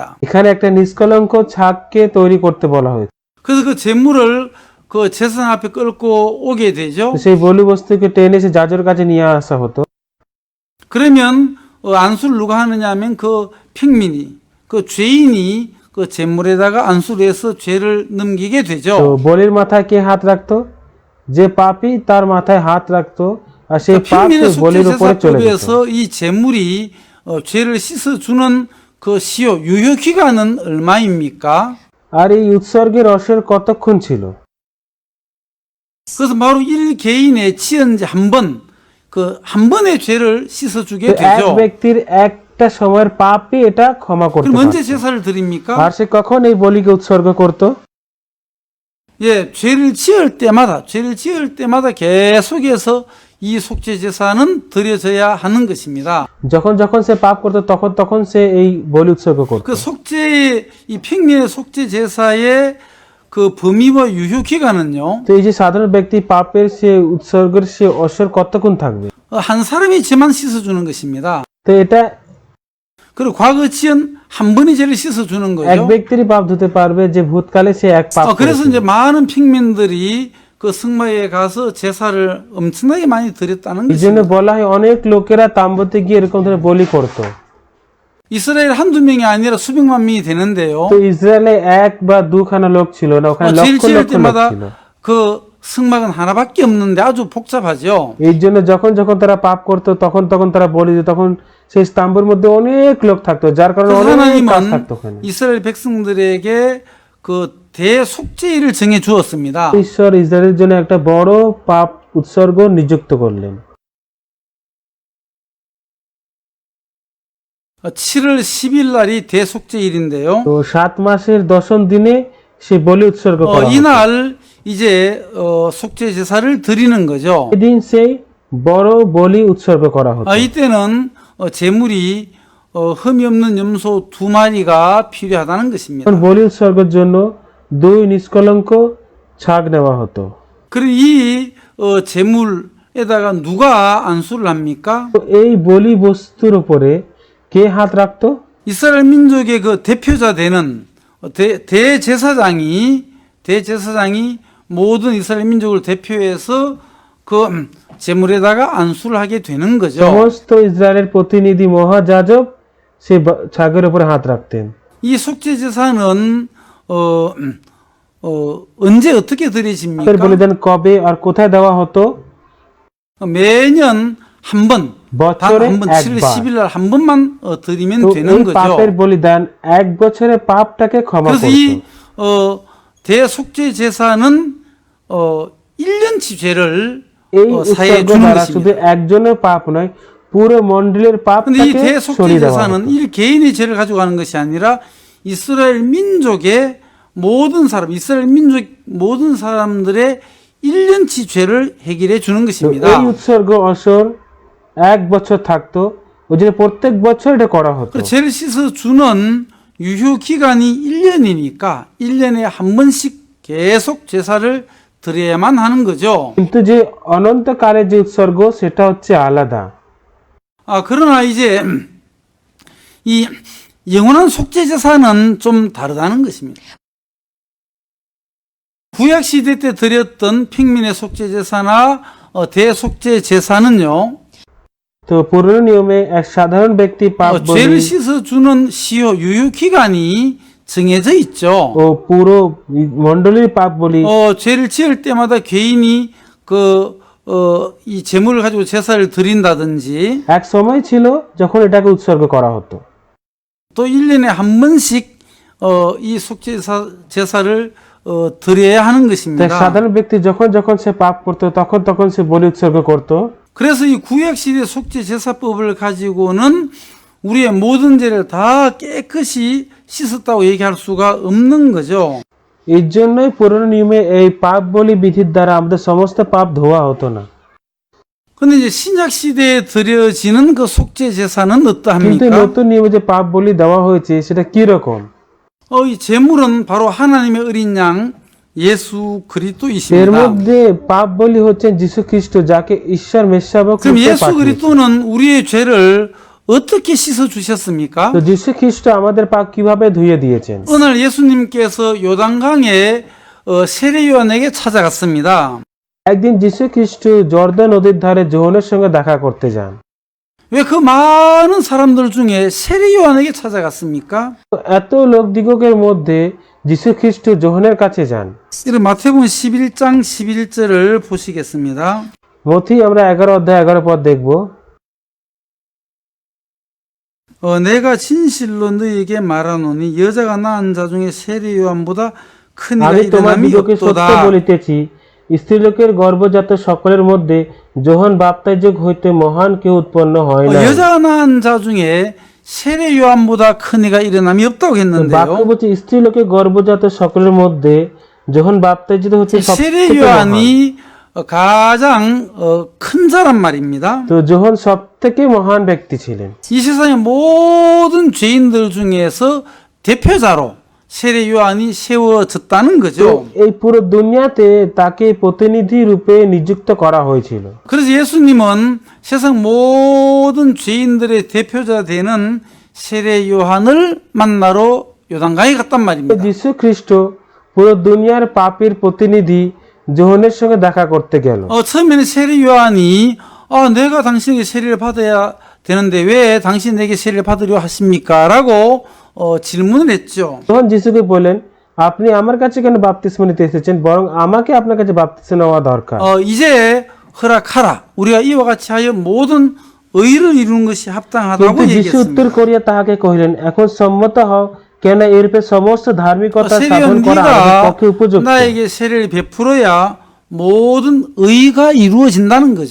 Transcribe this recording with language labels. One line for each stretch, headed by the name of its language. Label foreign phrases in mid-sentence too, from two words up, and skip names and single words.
Bangla: এখানে একটা নিষ্কলঙ্ক ছাগকে তৈরি করতে বলা হয়েছে।
Korean: 그래서 그 제물을 그 제사장 앞에 끌고 오게 되죠.
Bangla: তো সেই বলি বস্তুকে টেনে এসে যাজকের কাছে নিয়ে আসা হতো।
Korean: 그러면 안수를 누가 하느냐 하면 그 평민이, 그 죄인이 그 제물에다가 안수를 해서 죄를 넘기게
Bangla: তো
Korean: 되죠.
Bangla: বলির মাথায় কে হাত রাখতো? যে পাপী তার মাথায় হাত রাখতো আর সেই পাপ
Korean: 평민의
Bangla: সেই বলির উপরে চলে যেত।
Korean: 속죄제사법에서 이 제물이 죄를 씻어주는 그 시효, 유효 기간은 얼마입니까?
Bangla: আর এই উৎসর্গের অসর কতক্ষণ ছিল?
Korean: 그것은 바로 일 개인의 치연제 한 번, 그 한 번의 죄를 씻어주게
Bangla: তো এক
Korean: 되죠.
Bangla: ব্যক্তির একটা সময়ের পাপই এটা ক্ষমা করতে
Korean: 그럼 언제
Bangla: পারত।
Korean: 제사를 드립니까?
Bangla: আর সে কখন এই বলিকে উৎসর্গ করত?
Korean: 예, 죄를 지을 때마다 계속해서 이 속죄 제사는 드려져야 하는 것입니다.
Bangla: যখন যখন সে পাপ করত তখন তখন সে এই বলি উৎসর্গ করত।
Korean: 그 이 평민의 속죄 제사의 그 범위와 유효 기간은요,
Bangla: তো এই যে সাধারণ ব্যক্তি পাপের সে উৎসর্গের সে অসর কতক্ষণ থাকবে?
Korean: 한 사람이 죄만 씻어주는 것입니다.
Bangla: তো এটা
Korean: 그리고 과거 지은 한 번의 죄를 씻어주는
Bangla: এক
Korean: 거죠.
Bangla: ব্যক্তিরই পাপ ধুতে পারবে যে ভূতকালে সে এক পাপ
Korean: 그래서
Bangla: করেছে।
Korean: 이제 많은 평민들이 그 성막에 가서 제사를 엄청나게 많이 드렸다는
Bangla: এই জন্য
Korean: 것입니다.
Bangla: বলা হয় অনেক লোকেরা তাম্বুতে গিয়ে এরকম ধরে বলি করত।
Korean: 이스라엘 한두 명이 아니라 수백만 명이 되는데요.
Bangla: তো ইসরায়েলে এক বা দুখানা লোক ছিল না, ওখানে
Korean: 죄를
Bangla: লক্ষ
Korean: 지을
Bangla: লক্ষ লোক
Korean: 때마다
Bangla: ছিল।
Korean: 그 성막은 하나밖에 없는데 아주 복잡하죠.
Bangla: এই জন্য যখন যখন তারা পাপ করতো তখন তখন তারা বলি দিত, তখন সেই স্তম্ভের মধ্যে অনেক লোক থাকতো, যার কারণে
Korean: 그래서
Bangla: অনেক কাজ
Korean: 하나님은
Bangla: থাকতো ওখানে।
Korean: 이스라엘 백성들에게 그 대속죄일을 정해 주었습니다.
Bangla: ঈশ্বর ইসরায়েলের জন্য একটা বড় পাপ উৎসর্গ নিযুক্ত করলেন।
Korean: 7월 10일 날이 대속죄일인데요.
Bangla: তো 7 মাসের 10ম দিনে সে বলি উৎসর্গ করা হতো।
Korean: 이날 이제 속죄 제사를 드리는 거죠.
Bangla: এদিন সেই বড় বলি উৎসর্গ করা হতো।
Korean: 이때는 제물이 흠이 없는 염소 2마리가 필요하다는 것입니다.
Bangla: এখন বলি উৎসর্গের জন্য 2 নিষ্কলঙ্ক ছাগ নেওয়া হতো।
Korean: 그리고 이 제물에다가 누가 안수를 합니까?
Bangla: তো এই বলি বস্তুর উপরে কে হাত রাখতো?
Korean: 이스라엘 민족의 그 대표자 되는 대제사장이 모든 이스라엘 민족을 대표해서 그 제물에다가 안수를 하게 되는 거죠.
Bangla: সমস্ত ইসরায়েলের প্রতিনিধি মহাযাজক সে ছাগের উপরে হাত রাখতেন।
Korean: 이 속죄 제사는 언제 어떻게
Bangla: তাদের
Korean: 드려집니까?
Bangla: বলিদান কবে আর কোথায় দেওয়া হতো?
Korean: 매년 한 번,
Bangla: বছরে
Korean: 단 한 번, 7월
Bangla: একবার।
Korean: 10일 날 한 번만 드리면
Bangla: তো
Korean: 되는
Bangla: এই
Korean: 거죠.
Bangla: পাপের বলিদান এক বছরে পাপটাকে ক্ষমা
Korean: 그래서
Bangla: করত।
Korean: 이 대속죄 제사는 1년치 죄를
Bangla: এই
Korean: 사해
Bangla: উৎসর্গ
Korean: 주는
Bangla: দ্বারা শুধু
Korean: 것입니다.
Bangla: একজনের পাপ নয়, পুরো মণ্ডলীর
Korean: 근데 이
Bangla: পাপটাকে
Korean: 대속죄
Bangla: সরিয়ে দেওয়া
Korean: 제사는
Bangla: হতো।
Korean: 일 개인의 죄를 가지고 가는 것이 아니라 이스라엘 민족의 모든 사람, 이스라엘 민족 모든 사람들의 1년치 죄를 해결해 주는
Bangla: তো
Korean: 것입니다.
Bangla: এই উৎসর্গ অসর এক বছর থাকতো, ওই জন্য প্রত্যেক বছর এটা করা হতো।
Korean: 그 죄를 씻어 주는 유효 기간이 1년이니까 1년에 한 번씩 계속 제사를 드려야만 하는 거죠.
Bangla: কিন্তু যে অনন্তকালের যে উৎসর্গ সেটা হচ্ছে 아লাদা।
Korean: 그러나 이제 이 영원한 속죄 제사는 좀 다르다는 것입니다. 구약 시대 때 드렸던 평민의 속죄 제사나 대속죄 제사는요,
Bangla: তো পুরনো নিয়মে এক সাধারণ ব্যক্তি পাপ
Korean: 죄를
Bangla: বলি
Korean: 씻어 주는 시효 유효 기간이 정해져 있죠.
Bangla: ও পুরো মণ্ডলীর পাপ বলি
Korean: 죄를 지을 때마다 개인이 이 제물을 가지고 제사를 드린다든지
Bangla: এক সময় ছিল যখন এটাকে উৎসর্গ করা হতো।
Korean: 또 1년에 한 번씩 이 속죄 제사를 드려야 하는
Bangla: তাই
Korean: 것입니다.
Bangla: সাধারণ ব্যক্তি যখন যখন সে পাপ করতো তখন তখন সে বলি উৎসর্গ করতো।
Korean: 그래서 이 구약 시대 속죄 제사법을 가지고는 우리의 모든 죄를 다 깨끗이 씻었다고 얘기할 수가 없는 거죠.
Bangla: এর জন্যই পুরনো নিয়মে এই পাপ বলি বিধির দ্বারা আমাদের সমস্ত পাপ ধোয়া হতো না।
Korean: 근데 이제 신약 시대에 드려지는 그 속죄 제사는
Bangla: কিন্তু
Korean: 어떠합니까?
Bangla: নতুন নিয়মে যে পাপ বলি দেওয়া হয়েছে সেটা কি রকম?
Korean: 이 제물은 바로 하나님의 어린 양 예수
Bangla: এর
Korean: 그리스도이십니다.
Bangla: মধ্যে পাপ বলি হচ্ছেন যীশু খ্রিস্ট, যাকে ঈশ্বর মেষশাবক
Korean: 그럼
Bangla: রূপে
Korean: 예수
Bangla: পাঠিয়েছেন।
Korean: 그리스도는 우리의 죄를 어떻게 씻어 주셨습니까?
Bangla: তো যীশু খ্রিস্ট আমাদের পাপ কিভাবে ধুয়ে দিয়েছেন?
Korean: 어느 날 예수님께서 요단강에 세례 요한에게 찾아갔습니다.
Bangla: একদিন যীশু খ্রিস্ট জর্দান নদীর ধারে যোহনের সঙ্গে দেখা করতে যান।
Korean: 왜 그 많은 사람들 중에 세례 요한에게 찾아갔습니까?
Bangla: তো এত লোকদিগের মধ্যে যীশু খ্রিস্ট যোহনের কাছে যান।
Korean: 이런 마태복음 11장 11절을 보시겠습니다.
Bangla: মথি আমরা 11 অধ্যায় 11 পদ দেখব।
Korean: 내가 진실로 너희에게 말하노니 여자가 낳은 자 중에 세례 요한보다 큰 이가
Bangla: আমি
Korean: 일어남이
Bangla: তোমাদিগকে সত্য
Korean: 없도다.
Bangla: বলিতেছি, স্ত্রীলোকের গর্ভজাত সকলের মধ্যে যোহন বাপ্তাইজক হইতে মহান কেউ উৎপন্ন হয় না।
Korean: 여자가 낳은 자 중에 세례 요한보다 큰 이가 일어남이 없다고
Bangla: বাক্য
Korean: 했는데요.
Bangla: বলছে স্ত্রীলোকের গর্ভজাত সকলের মধ্যে যোহন বাপ্তাইজিত হচ্ছে
Korean: 세례
Bangla: সবথেকে মহান।
Korean: 요한이 가장 큰 자란 말입니다.
Bangla: তো যোহন সবথেকে মহান ব্যক্তি ছিলেন।
Korean: 이 세상의 모든 죄인들 중에서 대표자로 세례 요한이 세워졌다는
Bangla: তো
Korean: 거죠.
Bangla: এই পুরো দুনিয়াতে তাকে প্রতিনিধি রূপে নিযুক্ত করা হয়েছিল।
Korean: 그래서 예수님은 세상 모든 죄인들의 대표자 되는 세례 요한을 만나러 요단강에 갔단 말입니다.
Bangla: যীশু খ্রিস্ট পুরো দুনিয়ার পাপীর প্রতিনিধি যোহনের সঙ্গে দেখা করতে গেল।
Korean: 처음에는 세례 요한이 내가 당신에게 세례를 받아야 되는데 왜 당신 내게 세례를 받으려 하십니까? 라고 질문을 했죠.
Bangla: তখন যিশুকে বললেন, আপনি আমার কাছে কেন বাপ্তিস্ম নিতে এসেছেন, বরং আমাকে আপনার কাছে বাপ্তিস্ম নেওয়া দরকার।
Korean: 이제 허락하라. 우리가 이와 같이 하여 모든 의를 이루는 것이 합당하다고
Bangla: কিন্তু যিশু উত্তর
Korean: 얘기했습니다.
Bangla: করিয়া তাহাকে কহিলেন, এখন সম্মত হও, কেন এরূপে সমস্ত ধার্মিকতা সাধন
Korean: 세례원
Bangla: করা আমাদের
Korean: 네가
Bangla: পক্ষে উপযুক্ত।
Korean: 나에게 세례를 베풀어야 모든 의가 이루어진다는 거죠.